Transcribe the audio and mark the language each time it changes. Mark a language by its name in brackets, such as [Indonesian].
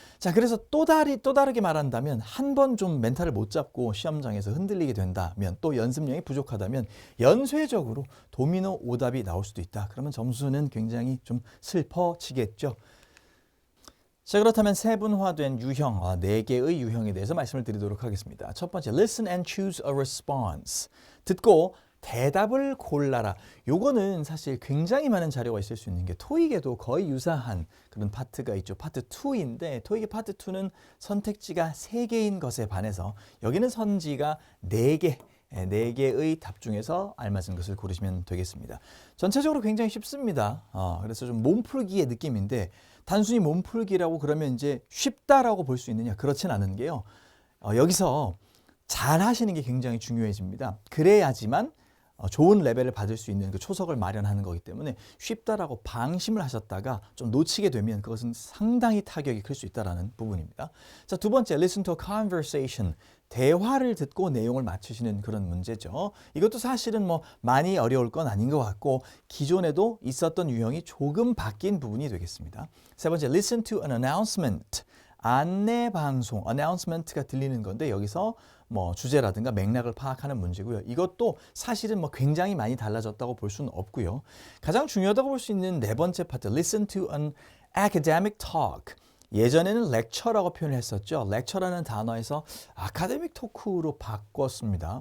[Korean] 자, 그래서 또 다르게 말한다면 한 번 좀 멘탈을 못 잡고 시험장에서 흔들리게 된다면 또 연습량이 부족하다면 연쇄적으로 도미노 오답이 나올 수도 있다. 그러면 점수는 굉장히 좀 슬퍼지겠죠. 자, 그렇다면 세분화된 유형, 4개의 유형에 대해서 말씀을 드리도록 하겠습니다. 첫 번째, [English] listen and choose a response. [Korean] 듣고 대답을 골라라. 요거는 사실 굉장히 많은 자료가 있을 수 있는 게 토익에도 거의 유사한 그런 파트가 있죠. 파트 2인데 토익의 파트 2는 선택지가 3개인 것에 반해서 여기는 선지가 4개. 4개의 답 중에서 알맞은 것을 고르시면 되겠습니다. 전체적으로 굉장히 쉽습니다. 그래서 좀 몸풀기의 느낌인데 단순히 몸풀기라고 그러면 이제 쉽다라고 볼 수 있느냐? 그렇진 않은 게요. 여기서 잘 하시는 게 굉장히 중요해집니다. 그래야지만 좋은 레벨을 받을 수 있는 그 초석을 마련하는 거기 때문에 쉽다라고 방심을 하셨다가 좀 놓치게 되면 그것은 상당히 타격이 클 수 있다는 부분입니다. [English] 자, [Korean] 두 번째, [English] listen to a conversation. [Korean] 대화를 듣고 내용을 맞추시는 그런 문제죠. 이것도 사실은 뭐 많이 어려울 건 아닌 것 같고 기존에도 있었던 유형이 조금 바뀐 부분이 되겠습니다. 세 번째, [English] listen to an announcement. [Korean] 안내 방송, announcement가 들리는 건데 여기서 뭐 주제라든가 맥락을 파악하는 문제고요. 이것도 사실은 뭐 굉장히 많이 달라졌다고 볼 수는 없고요. 가장 중요하다고 볼 수 있는 네 번째 파트, [English] listen to an academic talk. [Korean] 예전에는 lecture라고 표현을 했었죠. lecture라는 단어에서 아카데믹 토크로 바꿨습니다.